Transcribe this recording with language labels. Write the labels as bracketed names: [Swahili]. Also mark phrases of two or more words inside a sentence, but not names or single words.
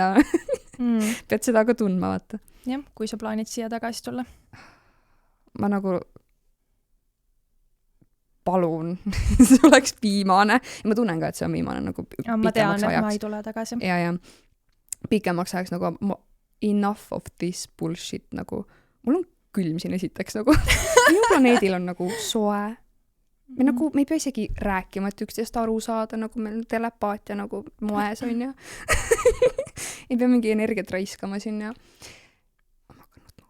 [Estonian] Pead seda ka tundma, vaata. Jah, kui sa plaanid siia tagasi tulla. Ma nagu palun, see oleks viimane. Ja ma tunnen ka, et see on viimane nagu pikemaks ajaks. Ma tean, et ma ei tule tagasi. Ja. Pikemaks ajaks nagu [English] enough of this bullshit [Estonian] nagu. Mul on külm siin esiteks nagu. Minu planeedil on nagu soe. Me ei pea isegi rääkima, et üksteist aru saada, nagu meil telepaatia nagu moes on ja. Ei pea mingi energiat raiskama siin ja. Ma hakkan nutma.